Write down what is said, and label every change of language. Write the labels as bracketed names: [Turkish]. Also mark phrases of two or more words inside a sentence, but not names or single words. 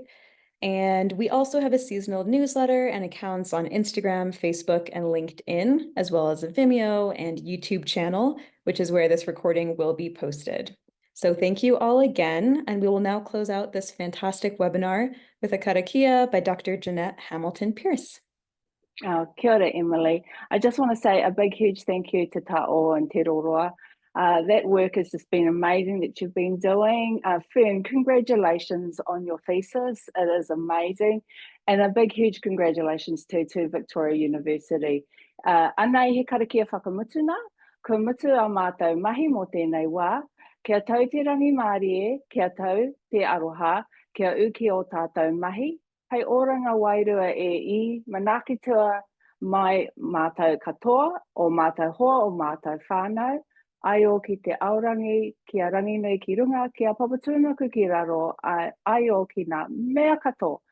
[English] And we also have a seasonal newsletter and accounts on Instagram, Facebook, and LinkedIn, as well as a Vimeo and YouTube channel, which is where this recording will be posted. So thank you all again, and we will now close out this fantastic webinar with a karakia by Dr. Jeanette Hamilton-Pierce. [Māori] Kia ora, [English] Emily. I just want to say a big, huge thank you to Ta'o and Te Roroa. That work has just been amazing that you've been doing. Fern, congratulations on your thesis. It is amazing. And a big, huge congratulations to Victoria University. [Māori] Anei he karakia whakamutuna, ko mutu a mātou mahi mō tēnei wā, kia tau te rangi Mārie, kia tau te aroha, kia uki o tātou mahi, hei oranga wairua I manakitua mai mātou katoa, o mātou hoa, o mātou whānau, ai o ki te aorangi, kia rangi nei ki runga, kia papatūnaku ki raro, ai o ki ngā mea katoa.